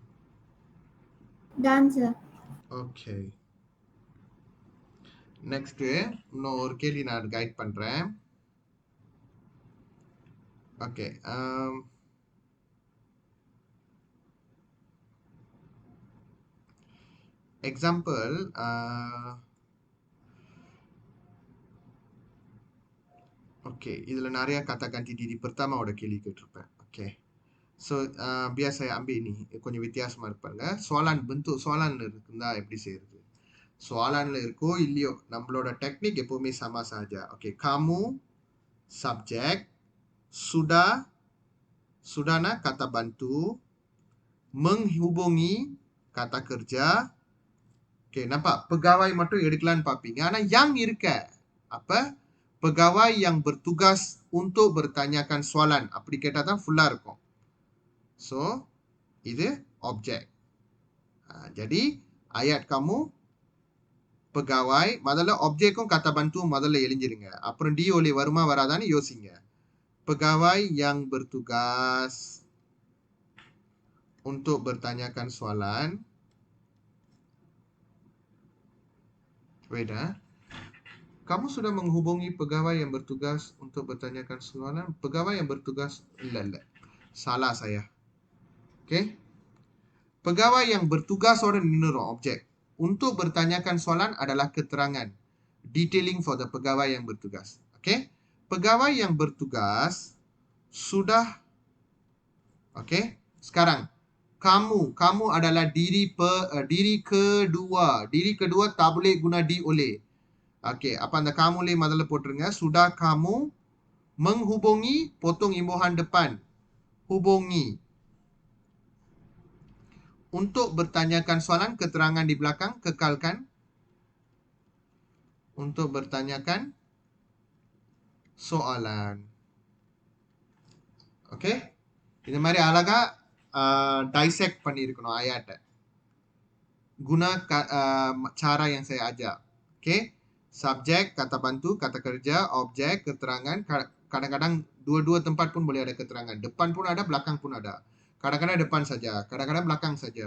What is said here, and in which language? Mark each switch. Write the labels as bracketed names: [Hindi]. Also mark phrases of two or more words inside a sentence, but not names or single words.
[English] Done, sir. [Tamil] Okay. Next இன்னும் ஒரு கேள்வி நான் கைட் பண்றேன். Okay. Example, okay, இதுல நிறைய [Malay] kata ganti diri pertama [Tamil] ஓட கேள்வி கேட்டிருப்பேன். Okay. [Malay] So, biar saya ambil ini, [Tamil] கொஞ்சம் வித்தியாசமா இருக்கு பாருங்க. [Malay] soalan, bentuk soalan [Tamil] இருந்தா எப்படி செய்யறது? soalanல இருக்கோ இல்லையோ, நம்மளோட டெக்னிக் எப்பவுமே [Malay] sama saja. Okay, kamu subjek, sudahna kata bantu, menghubungi kata kerja. [Tamil] Okay, [Malay] nampak? Pegawai [Tamil] மட்டும் எடுக்கலான்னு பார்ப்பீங்க. ஆனா yang இருக்க. [Malay] apa? Pegawai yang bertugas untuk bertanyakan soalan. [Tamil] அப்படி கேட்டா தான் ஃபுல்லா இருக்கும். So, இது objek. [Malay] Jadi, ayat kamu pegawai, முதல்ல objekக்கும் kata bantu [Tamil] முதல்ல எழுஞ்சிருங்க. அப்புறம் [Malay] di oleh [Tamil] வருமா வராதான்னு யோசிங்க. [Malay] Pegawai yang bertugas untuk bertanyakan soalan. Wait, kamu sudah menghubungi pegawai yang bertugas untuk bertanyakan soalan? Pegawai yang bertugas, இல்ல. Salah saya. Okay. Pegawai yang bertugas orang ninurum objek. Untuk bertanyakan soalan adalah keterangan. [English] Detailing for the [Malay] pegawai yang bertugas. [English] Okay. [Malay] Pegawai yang bertugas sudah. Okay. Sekarang. Kamu adalah diri kedua. Diri kedua tak boleh guna di oleh. Okay. Apa anda kamu boleh [Tamil] முதல்ல போட்டுருங்க. [Malay] Sudah kamu menghubungi, potong imbuhan depan. Hubungi. Untuk bertanyakan soalan, keterangan di belakang, kekalkan. Untuk bertanyakan soalan. [Tamil] Okay? இந்த மாதிரி அழகா டைசெக்ட் பண்ணியிருக்கணும் ayat-ஐ. [Malay] Guna cara yang saya ajar. Okay. Subjek, kata bantu, kata kerja, objek, keterangan. Kadang-kadang dua-dua tempat pun boleh ada keterangan. Depan pun ada, belakang pun ada. Kadang-kadang depan saja, kadang-kadang belakang saja.